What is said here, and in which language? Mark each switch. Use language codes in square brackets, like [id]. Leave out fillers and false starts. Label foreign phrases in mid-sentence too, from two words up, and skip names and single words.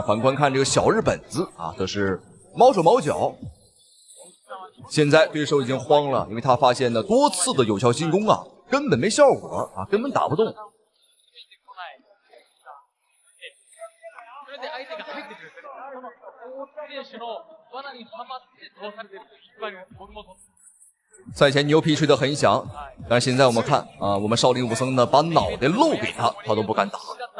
[zh] 反觀看這個小日本子啊，則是毛手毛腳。現在對手已經慌了，因為他發現呢多次的有效進攻啊，根本沒效果啊，根本打不動。赛前牛皮吹得很響，但是現在我們看啊，我們少林武僧呢把腦袋露給他，他都不敢打。